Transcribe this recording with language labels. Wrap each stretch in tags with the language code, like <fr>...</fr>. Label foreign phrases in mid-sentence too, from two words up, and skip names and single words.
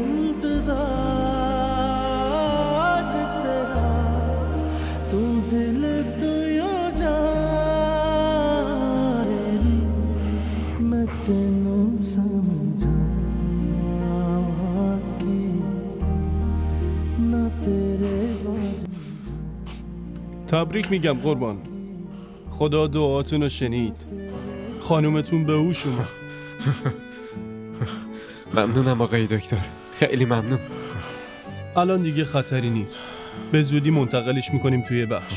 <pa>ਇੰਤਜ਼ਾਰ ਤੇਰਾ ਤੂ ਦਿਲ ਤੂ ਯੋ ਜਾਨ ਮੈਂ ਤੈਨੂੰ ਸਮਝਾਵਾਂ ਕੀ ਨਾ ਤੇਰੇ</pa> <fa>تبریک میگم قربان. خدا دعاتون رو شنید. خانومتون به هوش اومد. ممنونم آقای دکتر، خیلی ممنون. الان دیگه خطری نیست. به زودی منتقلش میکنیم توی بخش.</fa>